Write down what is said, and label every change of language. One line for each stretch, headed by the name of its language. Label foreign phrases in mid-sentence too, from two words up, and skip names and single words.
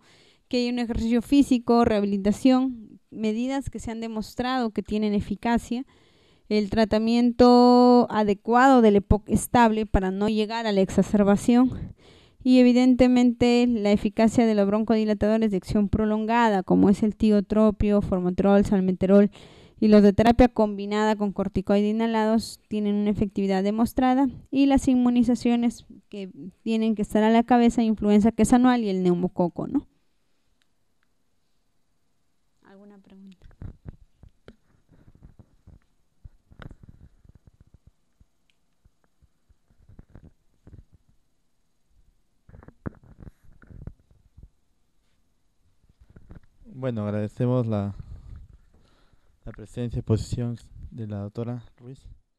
Spanish: que haya un ejercicio físico, rehabilitación, medidas que se han demostrado que tienen eficacia, el tratamiento adecuado del EPOC estable para no llegar a la exacerbación, y evidentemente la eficacia de los broncodilatadores de acción prolongada, como es el tiotropio, formoterol, salmeterol, y los de terapia combinada con corticoides inhalados tienen una efectividad demostrada. Y las inmunizaciones que tienen que estar a la cabeza, influenza que es anual y el neumococo, ¿no? ¿Alguna pregunta? Bueno, agradecemos la presencia y posición de la doctora Ruiz.